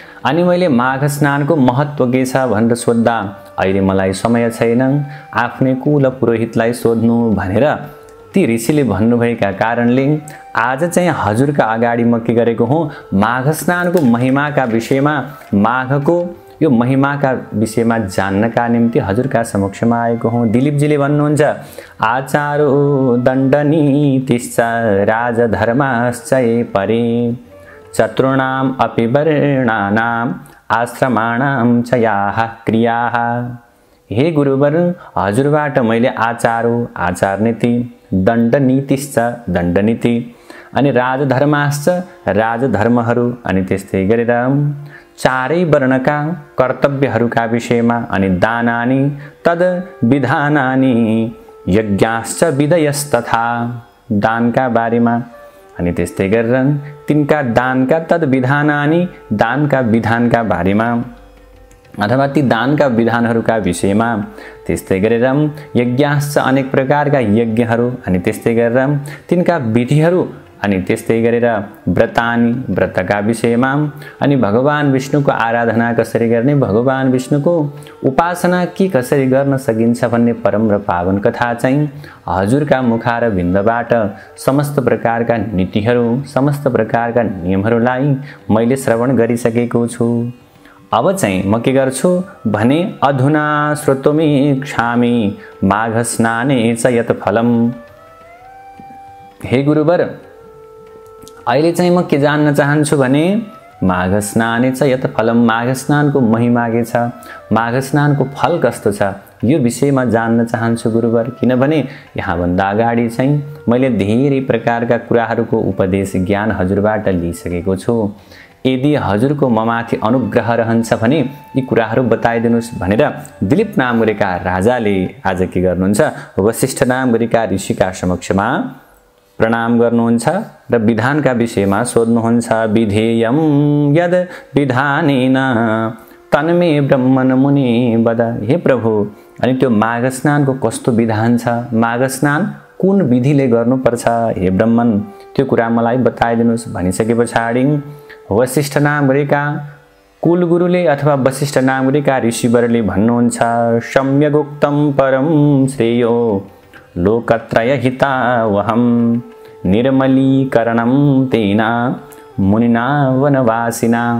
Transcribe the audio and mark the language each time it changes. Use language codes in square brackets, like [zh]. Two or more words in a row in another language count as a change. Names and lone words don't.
[ne] अनि मैले माघ स्नानको महत्त्व के छ भनेर सोध्दा अहिले मलाई समय छैन, आफ्नै कुल पुरोहितलाई सोध्नु भनेर ती ऋषिले भन्नुभएका कारणले आज चाहिँ हजुरका अगाडि म के गरेको हुँ, माघ स्नानको महिमाका विषयमा, माघको यो महिमाका विषयमा जान्नका निम्ति हजुरका समक्षमा आएको हुँ। दिलीपजीले भन्नुहुन्छ [sa] आचारो दण्डनीतिश्च राजधर्माश्च ये परे चतुर्णाम अपि वर्णानाम आश्रमाणाम च याः क्रियाः। हे गुरुवर, [ne] हजुरबाट मैले आचार नीति, दण्डनीतिश्च दण्डनीति, अनि राजधर्माश्च राजधर्महरू, अनि त्यस्तै गरेर चारै वर्णका कर्तव्यहरूका विषयमा, अनि [sa] दानानि तद विधानानि यज्ञाश्च विधयस्तथा, [ne] दानका बारेमा, अनि त्यस्तै गरेर तिनका दानका [sa] तद विधानानि, [ne] दानका विधानका बारेमा अथवा ती दानका विधानहरूका विषयमा, त्यस्तै गरेर यज्ञाश्च अनेक प्रकारका यज्ञहरू, अनि त्यस्तै गरेर तिनका विधिहरू, अनि त्यस्तै गरेर व्रतानि, व्रतका विषयमा, अनि भगवान विष्णुको आराधना कसरी गर्ने, भगवान विष्णुको उपासना के कसरी गर्न सकिन्छ भन्ने परम र पावन कथा चाहिँ हजुरका मुखार बिन्दबाट समस्त प्रकारका नीतिहरू, समस्त प्रकारका नियमहरूलाई मैले श्रवण गरिसकेको छु। अब चाहिँ म के गर्छु भने [sa] अधुना श्रोतुमिच्छामि माघ स्नाने च यत् फलम्। [ne] हे गुरुवर, अहिले चाहिँ म के जान्न चाहन्छु भने [sa] माघ स्नाने च यत् फलम्, [ne] माघ स्नानको महिमा के छ, माघ स्नानको फल कस्तो छ, यो विषयमा जान्न चाहन्छु गुरुवर। किनभने यहाँभन्दा अगाडि चाहिँ मैले धेरै प्रकारका कुराहरूको उपदेश ज्ञान हजुरबाट लिइसकेको छु। यदि हजुरको ममाथि अनुग्रह रहन्छ भने यी कुराहरू बताइदिनुहोस् भनेर दिलीप नाम गरेका राजाले आज के गर्नुहुन्छ, वशिष्ठ नाम गरेका ऋषिका समक्षमा प्रणाम गर्नुहुन्छ र विधानका विषयमा सोध्नुहुन्छ। [sa] विधेयम यद विधानेन तन्मे ब्रह्मन् मुनि वद। [ne] हे प्रभु, अनि त्यो माघ स्नानको कस्तो विधान छ, माघ स्नान कुन विधिले गर्नुपर्छ, हे ब्रह्मन् त्यो कुरा मलाई बताइदिनुहोस् भनिसके पछाडि वशिष्ठ नाम गरेका कुलगुरुले अथवा वशिष्ठ नाम गरेका ऋषिवरले भन्नुहुन्छ [sa] सम्यगोक्तं परम श्रेयो लोकत्रय हितावहं निर्मलीकरणं तेना मुनिना वनवासिना।